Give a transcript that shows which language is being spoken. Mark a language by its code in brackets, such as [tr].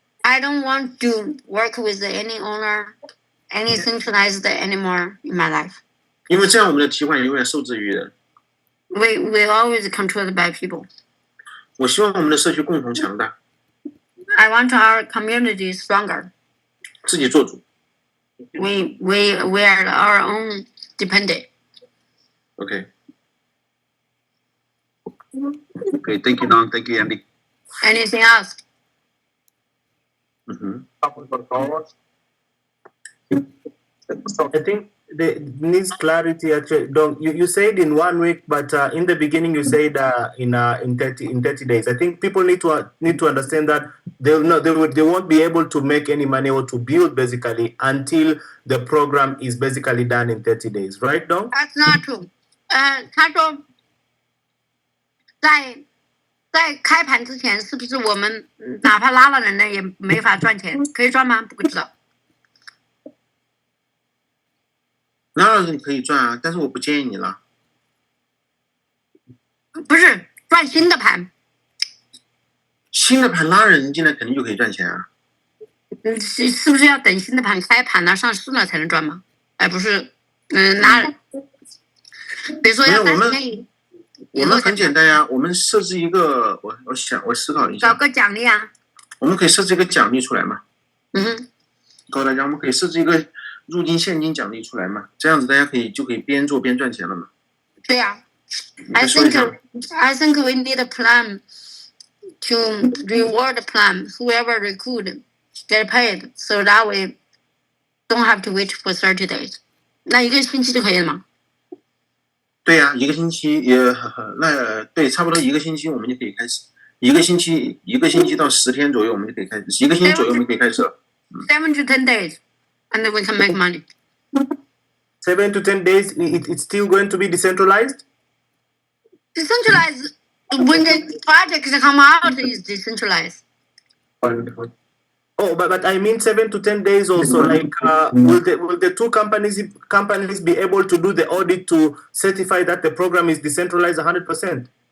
[en] I don't want to work with any owner, any centralized anymore in my life. [zh] 因为这样我们的提款永远受制于人。 [en] We always controlled by people. [zh] 我希望我们的社区共同强大。 [en] I want our community stronger. [zh] 自己做主。 [en] We are our own dependent. Okay. Okay, thank you, Don. Thank you, Andy. Anything else? I think needs clarity. Actually, you said in 1 week, but in the beginning you said in 30 days. I think people need to understand that they won't be able to make any money or to build basically until the program is basically done in 30 days, right, Don? That's not true. [zh] 他说在开盘之前，是不是我们哪怕拉了人呢，也没法赚钱？可以赚吗？不知道。拉了人可以赚啊，但是我不建议你拉。不是赚新的盘。新的盘拉人进来肯定就可以赚钱啊。是不是要等新的盘开盘了、上市了才能赚吗？而不是拉人。比如说要3天。我们很简单呀，我们设置一个，我思考一下。搞个奖励啊。我们可以设置一个奖励出来嘛？嗯哼。告诉大家，我们可以设置一个入金现金奖励出来嘛，这样子大家就可以边做边赚钱了嘛。对呀、你再说一下。 [en] I think we need a plan to reward plan. Whoever recruit get paid, so that we don't have to wait for 30 days. [zh] 那1个星期就可以了吗？对呀、1个星期也那对，差不多1个星期我们就可以开始。 1个星期到10天左右我们就可以开始，1个星期左右我们可以开始了。 [en] 7 to 10 days, and then we can make money. 7 to 10 days, it's still going to be decentralized? Decentralized, when the projects come out, is decentralized. Oh, but I mean 7 to 10 days also. Like, will the two companies be able to do the audit to certify that the program is decentralized 100%?